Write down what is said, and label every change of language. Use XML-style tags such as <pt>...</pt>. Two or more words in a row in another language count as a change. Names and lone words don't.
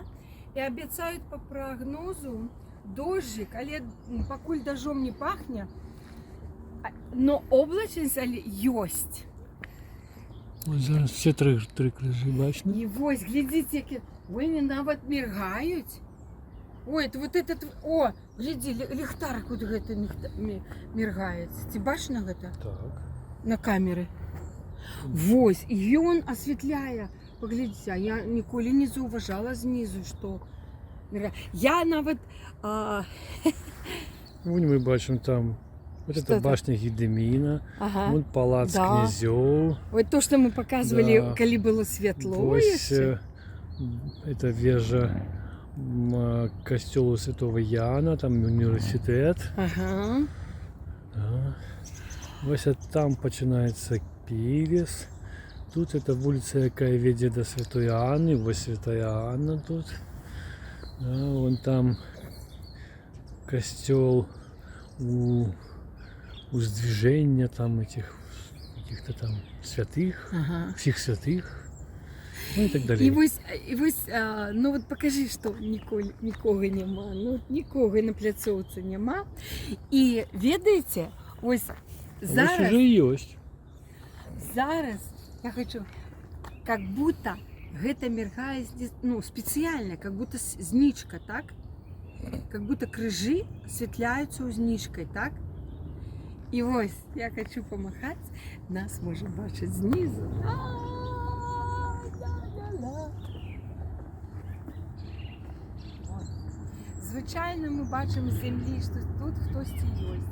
<be>І абяцаюць па прагнозу дождик, але пакуль дажджом не пахне, но облачнасць ёсць. Ось зараз все три крыжы бачны. І вось, глядзіце, які вони нават міргаюць.</be> <ru>Ой, вот этот, о,</ru> <be>глядзі, ліхтарик вот гэта міргаецца. Ці бачна гэта? Так. На камеры. Вось, і ён асвятляе. Паглядзіце, а я ніколі не заўважала знізу, што я нават... Вон мы бачым там,</be> <ru>вот Что это это? башня Гедемина, Ага. вон палац Да.</ru> <be>князёў.</be> <ru>Вот то, что мы показывали, Да.</ru> <be>калі было святло Вось яшчэ. это вежа касцёлу Святого Яна, там універсітэт. Ага.</be> <ru>Да.</ru> <be>Вось там пачынаецца Півес. Тут это вуліца, якая вядзе да Святой Анны.</be> <ru>Вось Святая Анна тут. Да, вон там касцёл уздвиження там этих каких-то там святых, Ага.</ru> <be>всіх святых. Ну і так І</be> <ru>далее.</ru> <be>вось,</be> <ru>ну вот покажи,</ru> <be>што нікога няма. Ну, нікога на пляцоўцы няма. І ведаеце, ось Вось зараз, уже ёсць. зараз я хочу,</be> <ru>как будто</ru> <be>гэта міргае, ну, спецыяльна,</be> <ru>как будто знічка, так? Как будто</ru> <be>крыжы асвятляюцца знічкай, так? І вось, я хочу помахаць, нас можа бачыць знізу. Звычайна мы бачым з зямлі, што тут хтосьці ёсць.</be>